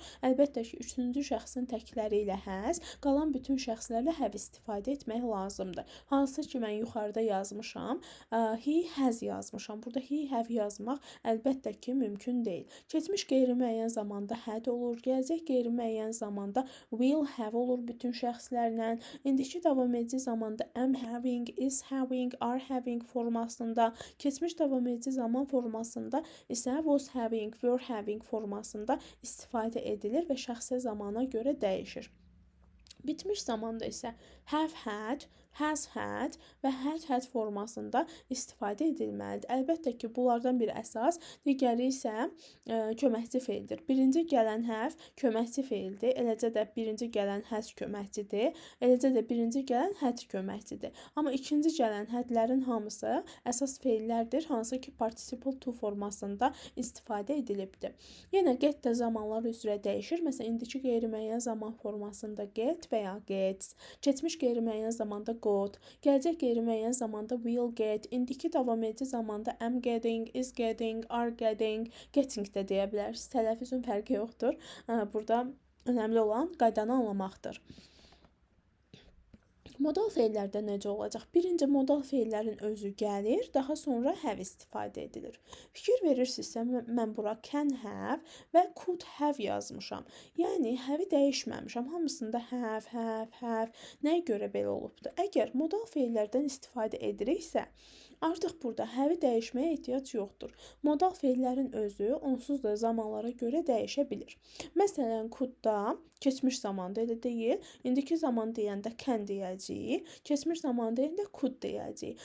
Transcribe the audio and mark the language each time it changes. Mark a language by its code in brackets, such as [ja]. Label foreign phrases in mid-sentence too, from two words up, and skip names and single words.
[az] Əlbəttə ki, üçüncü şəxsin təkləri ilə has, qalan bütün şəxslərlə have istifadə etmək lazımdır. Hansı ki, mən yuxarıda yazmışam, [en] he has [az] yazmışam. Burada [en] he have [az] yazmaq əlbəttə ki, mümkün deyil. Keçmiş qeyri-müəyyən zamanda had olur, gələcək qeyri-müəyyən zamanda [en] will have [az] olur bütün şəxslərlə. İndiki davam edici zamanda [en] am having, is having, are having [az] formasında, keçmiş davam edici zaman formasında isə [en] was having, were having [az] formasında istifadə edilir və şəxsə zamana görə dəyişir. Bitmiş zamanda isə [en] have had, has had [az] və had formasında istifadə edilməlidir. Əlbəttə ki, bunlardan bir əsas, digəri isə köməkçi feildir. Birinci gələn have köməkçi feildir, eləcə də birinci gələn has köməkçidir, eləcə də birinci gələn had köməkçidir. Amma ikinci gələn hadlərin hamısı əsas feillərdir, hansı ki, [en] participle to [az] formasında istifadə edilibdir. Yenə get də zamanlar üzrə dəyişir. Məsələn, indiki qeyri-müəyyən zaman formasında get və ya gets, keçmiş qeyri-müəyyən zamanda got, gələcək qeyri-müəyyən zamanda [en] will get, [az] indiki davam edici zamanda [en] am getting, is getting, are getting, getting [az] də deyə bilərsiniz. Tələffüzün fərqi yoxdur. Burada önəmli olan qaydanı anlamaqdır. Modal feillərdə necə olacaq? Birinci modal feillərin özü gəlir, daha sonra have istifadə edilir. Fikir verirsinizsə, mən bura [en] can have [az] və [en] could have [az] yazmışam. Yəni, have-i dəyişməmişəm. Hamısında have. Nəyə görə belə olubdur? Əgər modal feillərdən istifadə ediriksə, Artıq burada həvi dəyişməyə ehtiyac yoxdur. Modal feillərin özü onsuz da zamanlara görə dəyişə bilir. Məsələn, could-da keçmiş zamanda elə deyil, indiki zaman deyəndə can deyəcəyik, keçmiş zaman deyəndə could deyəcəyik.